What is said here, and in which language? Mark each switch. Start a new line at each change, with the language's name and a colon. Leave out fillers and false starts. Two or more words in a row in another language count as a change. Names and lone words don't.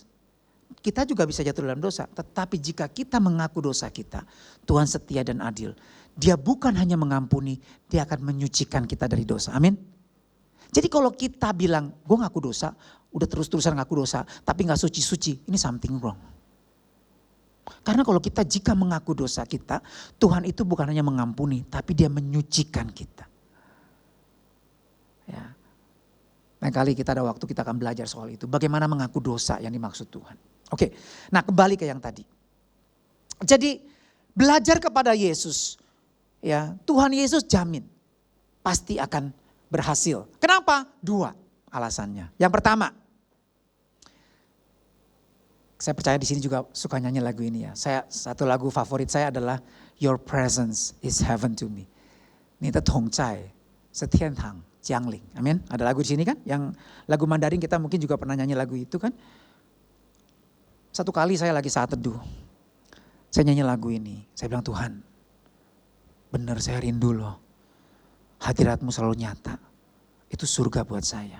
Indonesian: Kita juga bisa jatuh dalam dosa. Tetapi jika kita mengaku dosa kita, Tuhan setia dan adil. Dia bukan hanya mengampuni, dia akan menyucikan kita dari dosa. Amin. Jadi kalau kita bilang, gue ngaku dosa, udah terus-terusan ngaku dosa, tapi gak suci-suci, ini
English: something wrong.
Indonesian: Karena kalau kita jika mengaku dosa kita, Tuhan itu bukan hanya mengampuni, tapi dia menyucikan kita. Ya. Lain kali kita ada waktu kita akan belajar soal itu. Bagaimana mengaku dosa yang dimaksud Tuhan. Oke, nah kembali ke yang tadi. Jadi belajar kepada Yesus, ya Tuhan Yesus jamin pasti akan berhasil. Kenapa? 2 alasannya. Yang pertama, saya percaya di sini juga suka nyanyi lagu ini ya. Satu lagu favorit saya adalah Your Presence is Heaven to Me.
Chinese: 你的同在是天堂降临.
Indonesian: Amin. Ada lagu di sini kan? Yang lagu Mandarin kita mungkin juga pernah nyanyi lagu itu kan? Satu kali saya lagi saat teduh. Saya nyanyi lagu ini. Saya bilang Tuhan, benar saya rindu loh. Hadiratmu selalu nyata. Itu surga buat saya.